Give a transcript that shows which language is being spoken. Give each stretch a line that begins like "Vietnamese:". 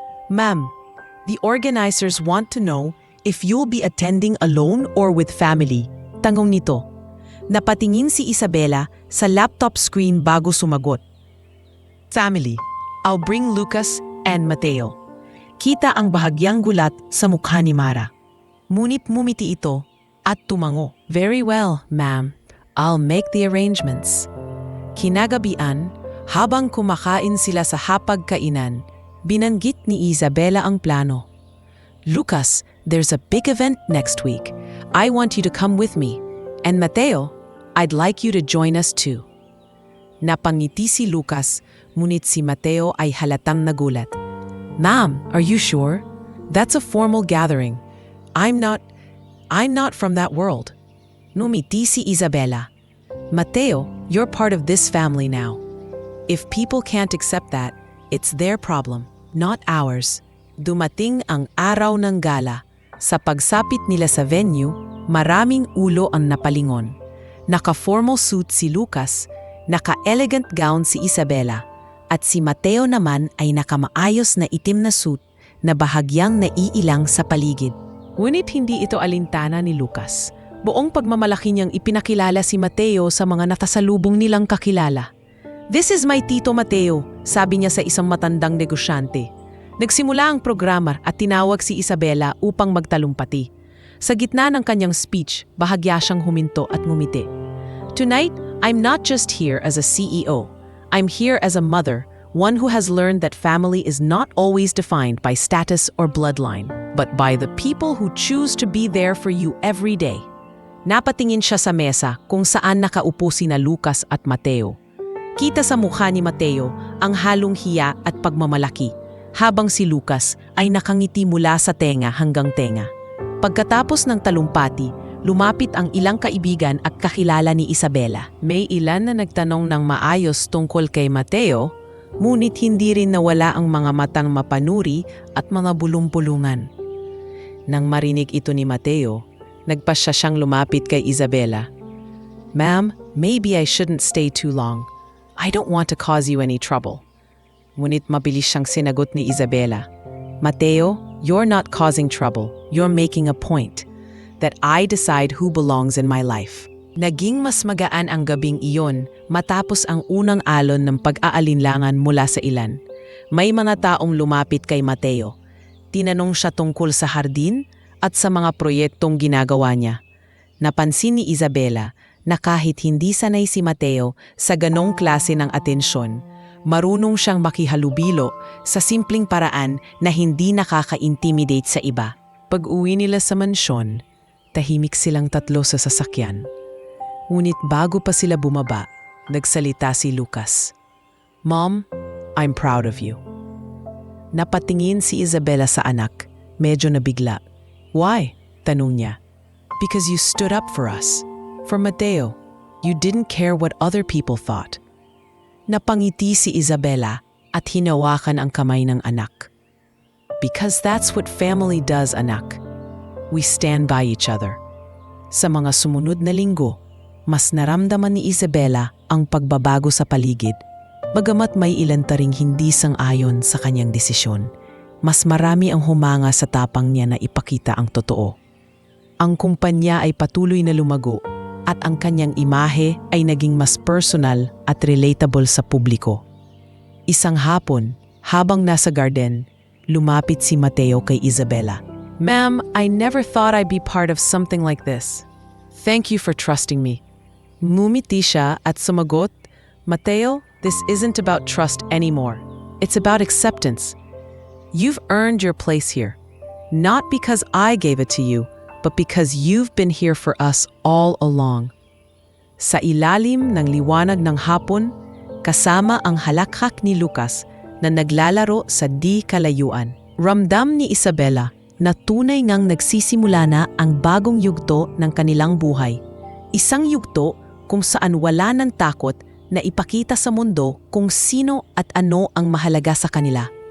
English: "Ma'am, the organizers want to know if you'll be attending alone or with family."
Filipino: Tanong nito. Napatingin si Isabela sa laptop screen bago sumagot.
English: "Family. I'll bring Lucas and Mateo."
Filipino: Kita ang bahagyang gulat sa mukha ni Mara. Ngunit mumiti ito at tumango.
English: "Very well, ma'am. I'll make the arrangements."
Filipino: Kinagabian, habang kumakain sila sa hapagkainan, binanggit ni Isabela ang plano.
English: "Lucas, there's a big event next week. I want you to come with me. And Mateo, I'd like you to join us too."
Filipino: Napangiti si Lucas, ngunit si Mateo ay halatang nagulat.
English: "Ma'am, are you sure? That's a formal gathering. I'm not from that world."
Filipino: Numiti si Isabela.
English: "Mateo, you're part of this family now. If people can't accept that, it's their problem, not ours."
Filipino: Dumating ang araw ng gala. Sa pagsapit nila sa venue, maraming ulo ang napalingon. Naka-formal suit si Lucas, naka-elegant gown si Isabela, at si Mateo naman ay nakamaayos na itim na suit na bahagyang naiilang sa paligid. Ngunit hindi ito alintana ni Lucas. Buong pagmamalaki niyang ipinakilala si Mateo sa mga natasalubong nilang kakilala.
English: "This is my Tito Mateo," sabi niya sa isang matandang negosyante.
Filipino: Nagsimula ang programa at tinawag si Isabela upang magtalumpati. Sa gitna ng kanyang speech, bahagya siyang huminto at ngumiti.
English: "Tonight, I'm not just here as a CEO. I'm here as a mother, one who has learned that family is not always defined by status or bloodline, but by the people who choose to be there for you every day."
Filipino: Napatingin siya sa mesa kung saan nakaupo sina Lucas at Mateo. Kita sa mukha ni Mateo ang halong hiya at pagmamalaki, habang si Lucas ay nakangiti mula sa tenga hanggang tenga. Pagkatapos ng talumpati, lumapit ang ilang kaibigan at kakilala ni Isabela. May ilan na nagtanong ng maayos tungkol kay Mateo, ngunit hindi rin nawala ang mga matang mapanuri at mga bulong-bulungan. Nang marinig ito ni Mateo, nagpasya siyang lumapit kay Isabela.
English: "Ma'am, maybe I shouldn't stay too long. I don't want to cause you any trouble."
Filipino: Ngunit mabilis siyang sinagot ni Isabela.
English: "Mateo, you're not causing trouble. You're making a point that I decide who belongs in my life."
Filipino: Naging mas magaan ang gabing iyon matapos ang unang alon ng pag-aalinlangan mula sa ilan. May mga taong lumapit kay Mateo. Tinanong siya tungkol sa hardin at sa mga proyektong ginagawa niya. Napansin ni Isabela na kahit hindi sanay si Mateo sa ganong klase ng atensyon, marunong siyang makihalubilo sa simpleng paraan na hindi nakaka-intimidate sa iba. Pag-uwi nila sa mansyon, tahimik silang tatlo sa sasakyan. Ngunit bago pa sila bumaba, nagsalita si Lucas.
English: "Mom, I'm proud of you."
Filipino: Napatingin si Isabela sa anak, medyo nabigla.
English: "Why?"
Filipino: tanong niya.
English: "Because you stood up for us. For Mateo, you didn't care what other people thought.
Filipino: Napangiti si Isabela at hinawakan ang kamay ng anak.
English: Because that's what family does, anak. We stand by each other.
Filipino: Sa mga sumunod na linggo, mas naramdaman ni Isabela ang pagbabago sa paligid. Bagamat may ilan taring hindi sang-ayon sa kanyang desisyon, mas marami ang humanga sa tapang niya na ipakita ang totoo. Ang kumpanya ay patuloy na lumago at ang kanyang imahe ay naging mas personal at relatable sa publiko. Isang hapon, habang nasa garden, lumapit si Mateo kay Isabela.
English: Ma'am, I never thought I'd be part of something like this. Thank you for trusting me.
Filipino: Ngumiti siya at sumagot,
English: Mateo, this isn't about trust anymore. It's about acceptance. You've earned your place here, not because I gave it to you, but because you've been here for us all along.
Filipino: Sa ilalim ng liwanag ng hapon, kasama ang halakhak ni Lucas na naglalaro sa di kalayuan, ramdam ni Isabela na tunay ngang nagsisimula na ang bagong yugto ng kanilang buhay. Isang yugto kung saan wala ng takot na ipakita sa mundo kung sino at ano ang mahalaga sa kanila.